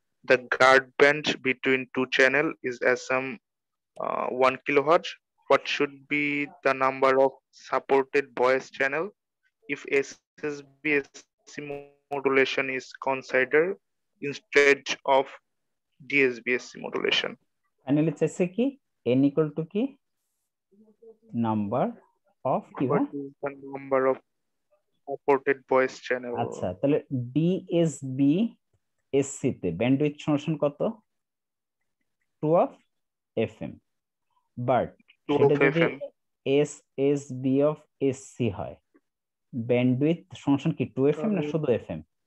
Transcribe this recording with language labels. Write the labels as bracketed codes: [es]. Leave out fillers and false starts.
[en] The guard band between two channel is assumed 1 kilohertz. What should be the number of supported voice channel if SSBSC modulation is considered instead of DSBSC modulation? [bn] Finally চাইছে কি n equal to কি number of কি ভাই? [en] What is the number of supported voice channel? [bn] আচ্ছা তাহলে DSB SC তে bandwidth সমান কত? 2 অফ এফএম, বাট 2 সেটা [en] of [bn] যদি [en] FM. [bn] এসএসবি অফ এসসি হয়, ব্যান্ডউইথ সমান কি 2 এফএম না শুধু এফএম?